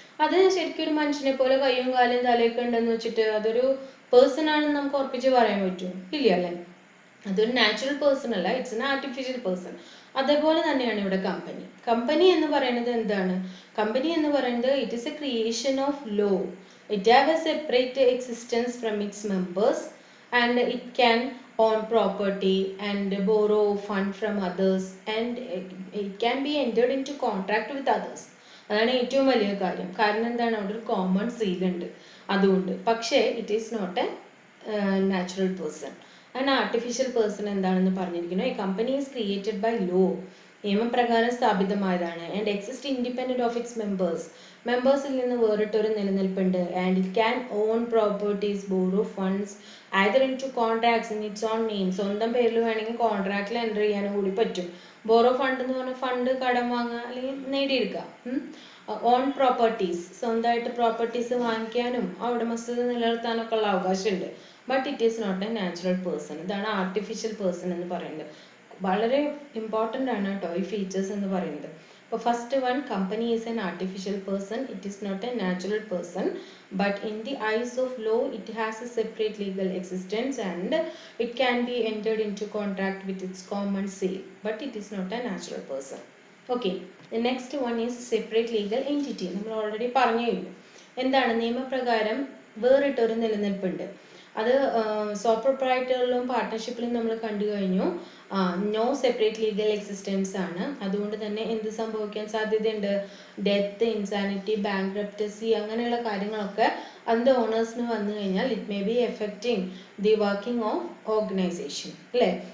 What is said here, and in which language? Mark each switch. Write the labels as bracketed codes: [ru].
[ml] അത് ശരിക്കും ഒരു മനുഷ്യനെ പോലെ കയ്യും കാലും തലയൊക്കെ ഉണ്ടെന്ന് വെച്ചിട്ട് അതൊരു പേഴ്സൺ ആണെന്ന് നമുക്ക് ഉറപ്പിച്ച് പറയാൻ പറ്റുമോ? ഇല്ല അല്ലേ? അതൊരു നാച്ചുറൽ പേഴ്സൺ അല്ല, [en] It's an artificial person. [ml] അതേപോലെ തന്നെയാണ് ഇവിടെ കമ്പനി എന്ന് പറയുന്നത് എന്താണ്? [en] company [ml] എന്ന് പറയുന്നത് [en] It is a creation of law. It have a separate existence from its members and it can own property and borrow fund from others and it can be entered into contract with others. [ml] അതാണ് ഏറ്റവും വലിയ കാര്യം. കാരണം എന്താണ്? അവിടെ ഒരു common seal ഉണ്ട് അതുകൊണ്ട്. [en] പക്ഷേ it is not a natural person. [ml] An artificial person എന്താണെന്ന് പറഞ്ഞിരിക്കുന്നു. [en] a company is created by law, [ml] നിയമപ്രകാരം സ്ഥാപിതമായതാണ്. [en] and exist independent of [ml] its മെമ്പേഴ്സിൽ നിന്ന് വേറിട്ടൊരു നിലനിൽപ്പുണ്ട്. [en] and it can own properties, borrow funds either into contracts in its own name, [ml] സ്വന്തം പേരിൽ വേണമെങ്കിൽ കോൺട്രാക്റ്റിൽ enter ചെയ്യാനും കൂടി പറ്റും. ബോറോ ഫണ്ട് എന്ന് പറഞ്ഞാൽ ഫണ്ട് കടം വാങ്ങുക അല്ലെങ്കിൽ നേടിയെടുക്കുക. ഓൺ പ്രോപ്പർട്ടീസ്, സ്വന്തമായിട്ട് പ്രോപ്പർട്ടീസ് വാങ്ങിക്കാനും ആ ഉടമസ്ഥത നിലനിർത്താനൊക്കെ ഉള്ള അവകാശമുണ്ട്. [en] But it is not a natural person. [ml] ഇതാണ് ആർട്ടിഫിഷ്യൽ പേഴ്സൺ എന്ന് പറയുന്നത്. വളരെ ഇമ്പോർട്ടൻ്റ് ആണ് കേട്ടോ ഈ ഫീച്ചേഴ്സ് എന്ന് പറയുന്നത്. അപ്പോൾ [en] First one, company is an artificial person. It is not a natural person, but in the eyes of law it has a separate legal existence and it can be entered into contract with its common seal, but it is not a natural person. Okay, the next one is separate legal entity. [ml] നമ്മൾ already പറഞ്ഞു കഴിഞ്ഞു. എന്താണ്? നിയമപ്രകാരം വേറിട്ടൊരു നിലനിൽപ്പുണ്ട്. അത് soul പ്രൊപ്രൈറ്ററിലും പാർട്ട്ണർഷിപ്പിലും നമ്മൾ കണ്ടു കഴിഞ്ഞു. [en] no separate legal existence [ml] ആണ്. അതുകൊണ്ട് തന്നെ എന്ത് സംഭവിക്കാൻ സാധ്യതയുണ്ട്? ഡെത്ത്, ഇൻസാനിറ്റി, ബാങ്ക്രപ്റ്റസി അങ്ങനെയുള്ള കാര്യങ്ങളൊക്കെ അതിൻ്റെ ഓണേഴ്സിന് വന്നു കഴിഞ്ഞാൽ [en] it may be affecting the working of organisation [ml] അല്ലേ?